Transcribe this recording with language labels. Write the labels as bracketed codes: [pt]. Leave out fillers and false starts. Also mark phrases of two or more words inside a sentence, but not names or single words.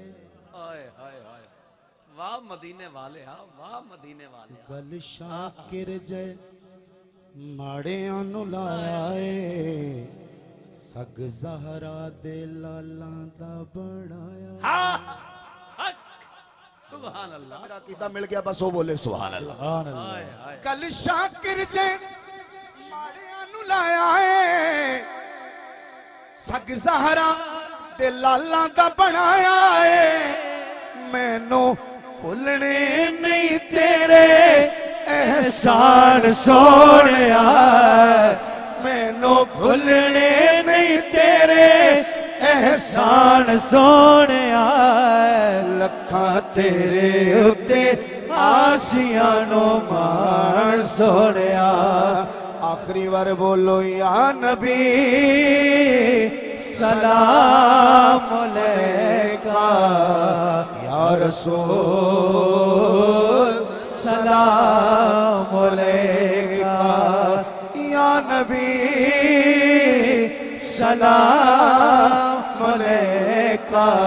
[pa] ਹਾਏ ਹਾਏ ਹਾਏ ਵਾਹ ਮਦੀਨੇ ਵਾਲੇ ਹਾ ਵਾਹ ਮਦੀਨੇ ਵਾਲੇ हा वाह मदीने वाले ਗਲ ਸ਼ਾਕਿਰ ਜੈ ਮਾੜੀਆਂ ਨੂੰ ਲਾਇਆ ਹੈ ਸਗ ਜ਼ਹਿਰਾ ਦੇ ਲਾਲਾਂ ਦਾ ਬਣਾਇਆ [ar] سبحان اللہ [ur] میرا عقیدہ مل گیا بس وہ بولے [ar] سبحان اللہ سبحان اللہ [pa] کل شاکر جے ماڑیاں نو لایا ہے سگ زہرا دے لالاں دا بنایا ہے مینوں بھولنے نہیں تیرے احسان سونیا مینوں بھولنے نہیں تیرے احسان سونیا لکھاں تیرے اتے آسیاں نو مان سونیا [ur] آخری بار بولو [ar] یا نبی سلام علیکہ یا رسول سلام علیکہ یا نبی سلام علیکہ